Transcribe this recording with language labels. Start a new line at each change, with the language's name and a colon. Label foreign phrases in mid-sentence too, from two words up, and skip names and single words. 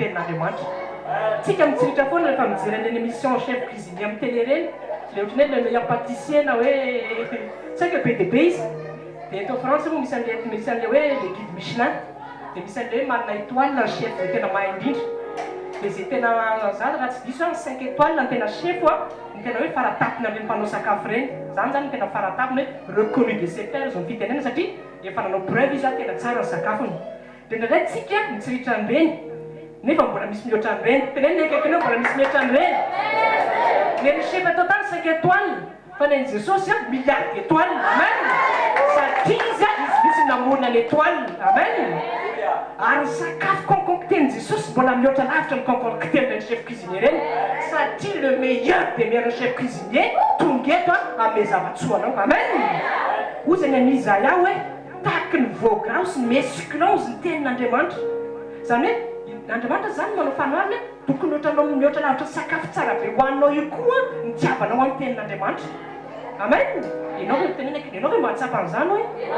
Malagasy: tenin'andriamanitra tsika mitsiritra foana rehefa mijery an'reny
French: émission chef cuisinier
Malagasy: amin'ny télé reny le ohatry ny hoe
French: le meilleur pâtissier
Malagasy: na hoe saika be de be izy dia eto France moa misy an'le hoe le guide Michelin dia misy an'le hoe marina étoile ny chef zay tena mahay indrindra dia zay tena za raha tsy diso 5 étoiles ny tena chef a ny tena hoe faratapina amin'ny mpanao sakafo reny zany zany ny tena faratapina hoe
French: reconnu de ses pairs
Malagasy: zao fitenena satria efa nanao preuve izy tena tsara ny sakafony dia ndraindray tsika mitsiritra an'ireny nefa mbola misy mihoatra an'ireny teneny akaikinao mbola misy mihoatra an'ireny le chef atao tany 5 étoiles fa neny Jesosy a
French: milliard d'étoiles
Malagasy: amen satria izy a izy misy namorona l'étoile amen ary sakafo concocté-ny Jesosy mbola mihoatra lavitra ny concocté amin'ny
French: chef cuisinier
Malagasy: reny satria
French: le meilleur des meilleurs chef cuisinier
Malagasy: tonga eto a ame zavatsoanao amen ozy any Isaia hoe tahaky ny vogra sy ny mesclose ny tenin'Andriamanitra zany hoe n'Andriamanitra zany manao fanoharana tokony ohatranao mihoatra lavitra sakafo tsara be hoaninao io koa nitiavanao amin'ny tenin'Andriamanitra amen ianao hoe tenena ianao hoe mahatsapa an'izany hoe